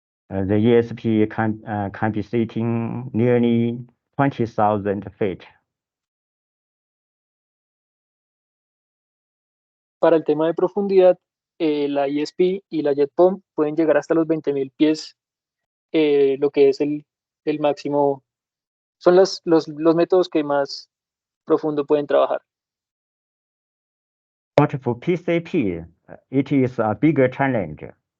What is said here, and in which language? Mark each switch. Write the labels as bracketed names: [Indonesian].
[English] The ESP can be sitting nearly 20,000 feet. [Spanish] Para el tema de profundidad, la ESP y la jet pump pueden llegar hasta los 20,000 pies, lo que es el máximo. Son los métodos que más profundo pueden trabajar. [English] But for PCP, it is a bigger challenge.